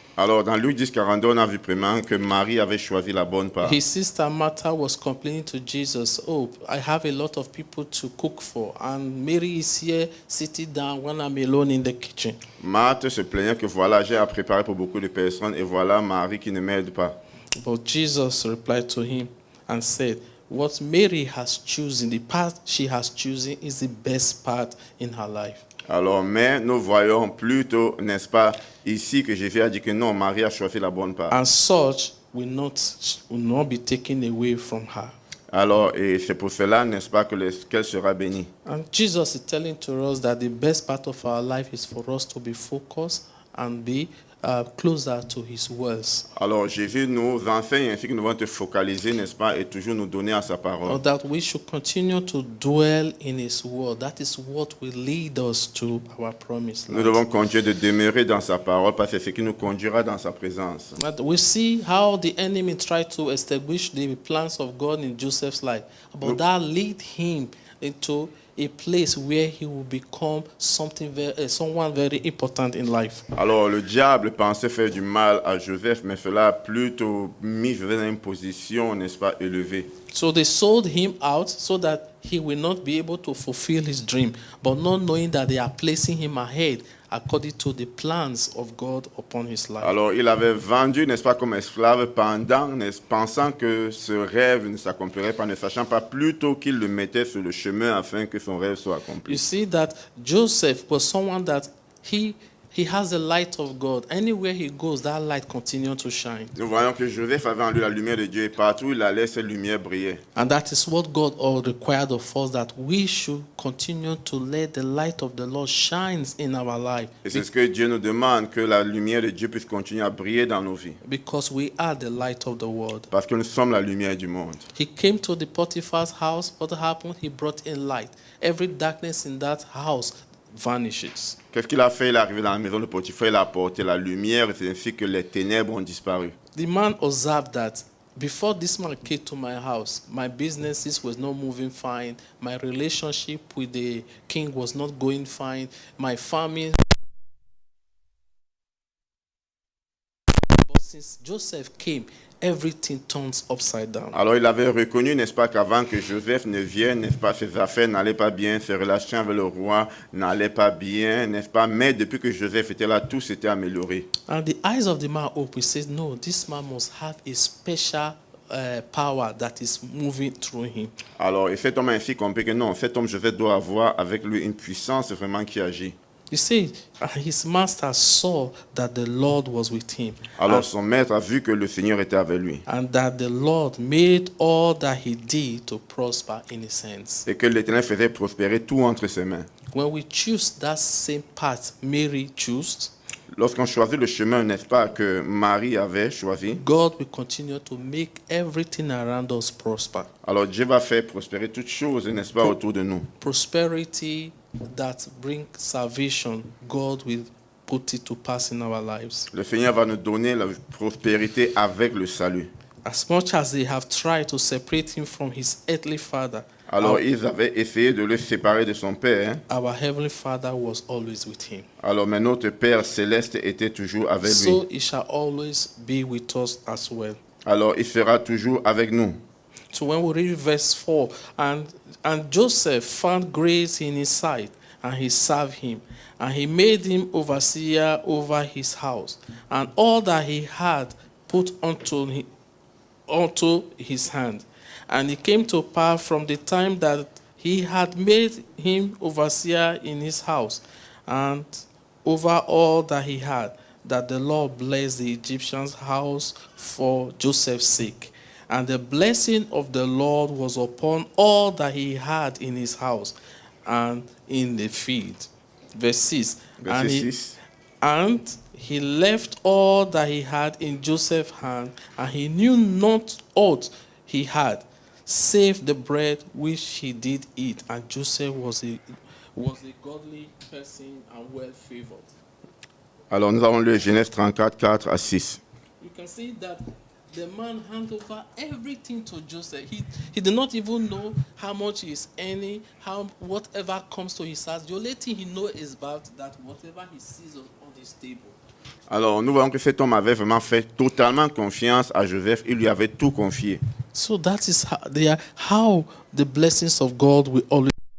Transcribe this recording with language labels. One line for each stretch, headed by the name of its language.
French: Alors dans Luc 10, 42, on a vu premièrement que Marie avait choisi la bonne part.
English: His sister Martha was complaining to Jesus, "Oh, I have a lot of people to cook for, and Mary is here sitting down when I'm alone in the kitchen."
French: Marthe se plaignait que voilà, j'ai à préparer pour beaucoup de personnes et voilà Marie qui ne m'aide pas.
English: But Jesus replied to him and said, "What Mary has chosen, the path she has chosen, is the best part in her life."
French: Alors, mais nous voyons plutôt, n'est-ce pas, ici que Jésus a dit que non, Marie a choisi la bonne part.
English: And such will not be taken away from her.
French: Alors, et c'est pour cela, n'est-ce pas, qu'elle sera bénie.
English: And Jesus is telling to us that the best part of our life is for us to be focused and be closer to His words.
French: Alors, Jésus nous enseigne ainsi que nous devons te focaliser, n'est-ce pas, et toujours nous donner à sa parole.
English: Or that we should continue to dwell in His word. That is what will lead us to our promised
French: Nous
English: land.
French: devons continuer de demeurer dans sa parole parce que c'est ce qui nous conduira dans sa présence.
English: But we see how the enemy tried to establish the plans of God in Joseph's life. But that lead him into a place where he will become someone very important in life.
French: Alors, le diable pensait faire du mal à Joseph, mais cela a plutôt mis Joseph dans une position, n'est-ce pas, élevée.
English: So they sold him out so that he will not be able to fulfill his dream, but not knowing that they are placing him ahead according to the plans of God upon his life.
French: Alors, il avait vendu, n'est-ce pas, comme esclave pensant que ce rêve ne s'accomplirait pas, ne sachant pas plutôt qu'il le mettait sur le chemin afin que son rêve soit accompli.
English: You see that Joseph was someone that he has the light of God. Anywhere he goes, that light continues to shine.
French: Nous voyons que Joseph avait en lui la lumière de Dieu et partout où il allait, cette lumière brillait.
English: And that is what God all required of us, that we should continue to let the light of the Lord shines in our life.
French: Et c'est ce que Dieu nous demande, que la lumière de Dieu puisse continuer à briller dans nos vies.
English: Because we are the light of the world.
French: Parce que nous sommes la lumière du monde.
English: He came to the Potiphar's house. What happened? He brought in light. Every darkness in that house vanishes.
French: Qu'est-ce qu'il a fait? Il est arrivé dans la maison de Potiphar, il a apporté la lumière, et c'est ainsi que les ténèbres ont disparu.
English: The man observed that before this man came to my house, my businesses was not moving fine. My relationship with the king was not going fine. My family. But since Joseph came, everything turns upside down.
French: Alors il avait reconnu, n'est-ce pas, qu'avant que Joseph ne vienne, n'est-ce pas, ses affaires n'allaient pas bien, ses relations avec le roi n'allaient pas bien, n'est-ce pas, mais depuis que Joseph était là, tout s'était amélioré.
English: And the eyes of the man open. He says, no, this man must have a special power that is moving through him.
French: Alors, et cet homme a ainsi compris que non, cet homme Joseph doit avoir avec lui une puissance vraiment qui agit.
English: You see, his master saw that the Lord was with him.
French: Alors son maître a vu que le Seigneur était avec lui.
English: And that the Lord made all that he did to prosper in a sense.
French: Et que l'Éternel faisait prospérer tout entre ses mains.
English: When we choose that same path Mary chose,
French: Lorsqu'on choisit le chemin, n'est-ce pas, que Marie avait choisi,
English: God will continue to make everything around us prosper.
French: alors Dieu va faire prospérer toutes choses, n'est-ce pas, autour de nous.
English: Prosperity that brings salvation, God will put it to pass in our lives.
French: Le Seigneur va nous donner la prospérité avec le salut.
English: As much as they have tried to separate him from his earthly father,
French: Alors ils avaient essayé de le séparer de son Père.
English: our heavenly Father was always with him.
French: Alors mais notre Père céleste était toujours avec lui.
English: So he shall always be with us as well.
French: Alors il sera toujours avec nous.
English: So when we read verse 4, and Joseph found grace in his sight, and he served him, and he made him overseer over his house, and all that he had put onto his hand. And it came to pass from the time that he had made him overseer in his house, and over all that he had, that the Lord blessed the Egyptian's house for Joseph's sake. And the blessing of the Lord was upon all that he had in his house and in the field. Verse 6.
French: Verset 6.
English: And he left all that he had in Joseph's hand, and he knew not aught he had, save the bread which he did eat. And Joseph was a godly person and well favored.
French: Alors nous avons lu Genèse 34, 4 à 6.
English: You can see that the man handed over everything to Joseph. He did not even know how much he is earning, whatever comes to his house. The only thing he knows is about that whatever he sees on his table.
French: Alors nous voyons que cet homme avait vraiment fait totalement confiance à Joseph. Il lui avait tout confié.
English: So that is how the blessings of God will always.